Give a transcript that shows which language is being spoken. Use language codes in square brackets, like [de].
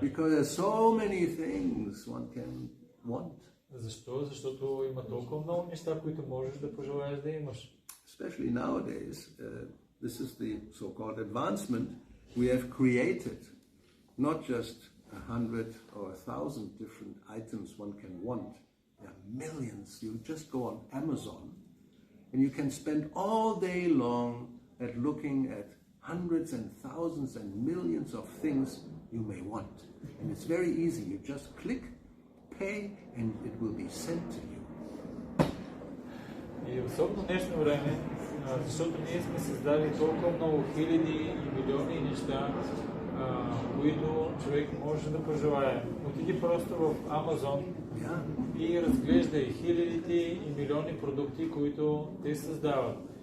[en] Because there's so many things one can want. [bg] Защо? Защото има толкова много неща, които можеш да пожелаеш да имаш. [en] Especially nowadays, this is the so-called advancement we have created. Not just 100 or 1,000 different items one can want. There are millions. You just go on Amazon and you can spend all day long at looking at hundreds and thousands and millions of things you may want. And it's very easy. You just click, pay, and it will be sent to you. [bg] И особено днешно време, защото ние сме създали толкова много хиляди и милиони неща, които човек може да пожелае. Отиди просто в Амазон и разглеждай хилядите и милиони продукти, които те създават.